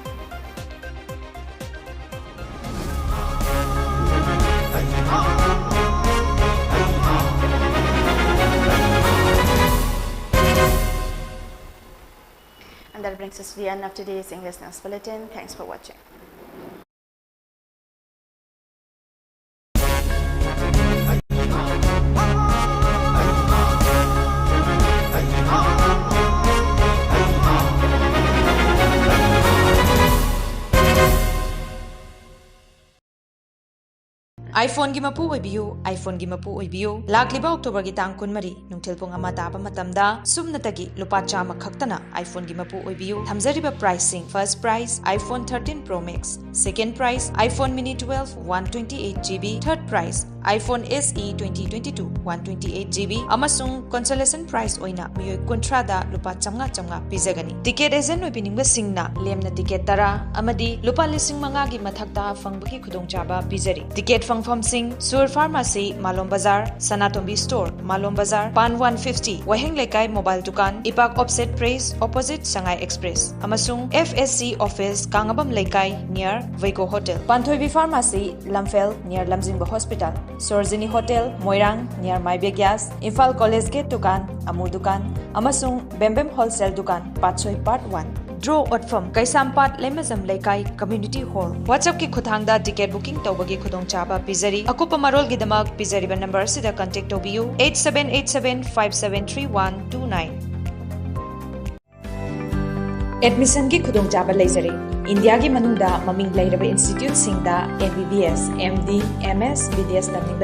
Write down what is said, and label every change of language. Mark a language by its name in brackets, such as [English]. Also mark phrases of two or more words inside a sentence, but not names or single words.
[English] And that brings us to the end of today's English News Bulletin. Thanks for watching. [Manipuri] iPhone gi mapu oibiu iPhone gi mapu oibiu lakliba October gi tang kunmari nungthil pong ama taba matamda sumnatagi lupa chama khaktana iPhone gi mapu oibiu thamjariba pricing [English] first price [Manipuri] iPhone 13 Pro Max [English] second price [Manipuri] iPhone Mini 12 128GB [English] third price [Manipuri] iPhone SE 2022 128GB amasung [English] consolation price [Manipuri] oina miyoi kontrada lupa chamnga pizagani [English] ticket agent [Manipuri] oibiningba singna lemna ticket tara amadi lupa lising manga gi mathakta fangbaki khudongchaba pizari ticket fangfam sing Sur Pharmacy Malom Bazar Sanatombi Store Malom Bazar Pan 150 Waheng Lekai Mobile Dukan Ipak Offset Praise opposite Shanghai Express amasung FSC office Kangabam Lekai near Veiko Hotel Panthoibi Pharmacy Lamfel near Lamjingba Hospital Sorzini Hotel Moirang near Maibe Gas Imphal College Gate Dukan Amur Dukan amasung Bembem Wholesale Dukan Patsoy Part 1 Draw Otfam Kaisampat Lemazam Lekai Community Hall WhatsApp ki khuthangda [English] ticket booking [Manipuri] tawbagi khudong chaba pizari akupa marol gidamak pizariba number sida contact tobiu 8787573129 Admission ki khudong chaba leizare India gi manungda maming leiraba institute singda MBBS MD MS BDS tamingba